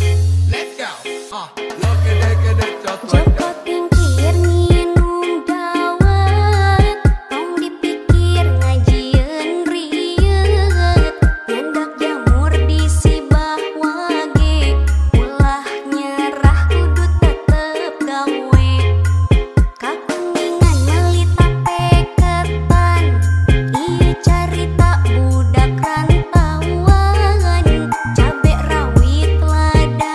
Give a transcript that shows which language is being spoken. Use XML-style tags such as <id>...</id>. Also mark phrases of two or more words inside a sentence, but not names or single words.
<en>Let's go. Look at that, just like that.</en> <su>Coba tingkir minum dawet, tong dipikir ngajieun riet, nyandak jamur di sibah wage, ulah nyerah kudu tetep gawe, kakuningan meuli tape ketan, ieu carita budak rantauan, cabe rawit lari</su>